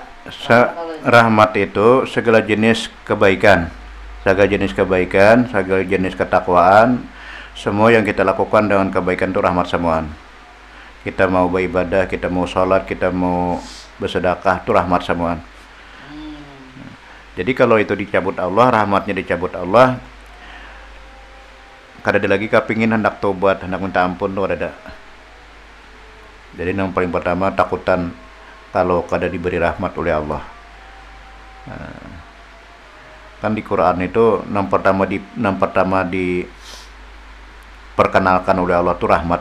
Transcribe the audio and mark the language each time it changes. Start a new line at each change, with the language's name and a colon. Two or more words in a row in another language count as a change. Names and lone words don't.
Indonesian: Rahmat itu segala jenis kebaikan, segala jenis ketakwaan, semua yang kita lakukan dengan kebaikan itu rahmat semuaan. Kita mau beribadah, kita mau sholat, kita mau bersedekah, itu rahmat semuaan. Jadi kalau itu dicabut Allah, rahmatnya dicabut Allah,
Banjar: kada ada lagi kepingin hendak tobat, hendak minta ampun tuh ada.
Indonesian: Jadi yang paling pertama takutan kalau kada diberi rahmat oleh Allah. Kan di Quran itu yang pertama diperkenalkan oleh Allah itu rahmat.